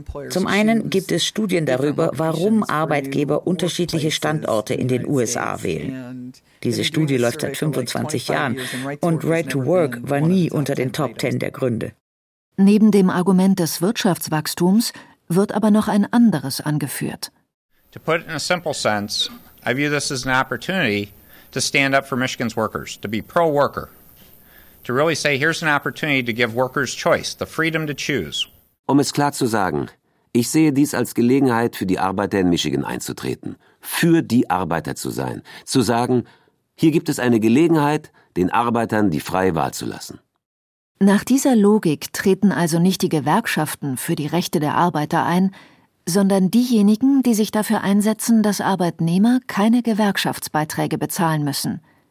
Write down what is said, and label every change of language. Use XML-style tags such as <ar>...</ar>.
<de>Zum einen gibt es Studien darüber, warum Arbeitgeber unterschiedliche Standorte in den USA wählen. Diese Studie läuft seit 25 Jahren und Right to Work war nie unter den Top 10 der Gründe. Neben dem Argument des Wirtschaftswachstums wird aber noch ein anderes angeführt.</de> <en>To put it in a simple sense, I view this as an opportunity to stand up for Michigan's workers, to be pro-worker, to really say, here's an opportunity to give workers choice, the freedom to choose.</en> <de>Um es klar zu sagen, ich sehe dies als Gelegenheit, für die Arbeiter in Michigan einzutreten, für die Arbeiter zu sein, zu sagen, hier gibt es eine Gelegenheit, den Arbeitern die freie Wahl zu lassen. Nach dieser Logik treten also nicht die Gewerkschaften für die Rechte der Arbeiter ein, sondern diejenigen, die sich dafür einsetzen, dass Arbeitnehmer keine Gewerkschaftsbeiträge bezahlen müssen.</de>